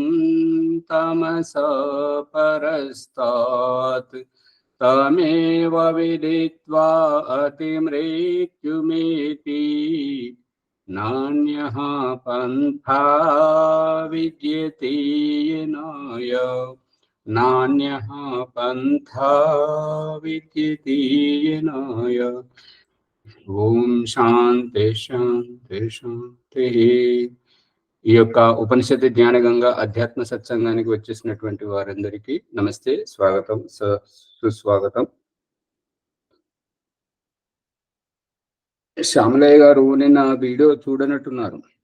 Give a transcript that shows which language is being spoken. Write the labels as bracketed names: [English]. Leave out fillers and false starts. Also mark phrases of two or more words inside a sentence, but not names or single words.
[Sanskrit] तमसः परस्तात् तमेव विदित्वा अतिमृत्युमेति नान्यः पन्था विद्यते येनाय नान्यः पन्था विद्यते येनाय। ఓం శాంతి శాంతి శాంతి. [Telugu] ఈ యొక్క ఉపనిషత్తు జ్ఞానగంగా అధ్యాత్మ సత్సంగానికి వచ్చేసినటువంటి వారందరికీ నమస్తే, స్వాగతం, సుస్వాగతం. శ్యామలయ్య గారు నిన్న వీడియో చూడనట్టున్నారు.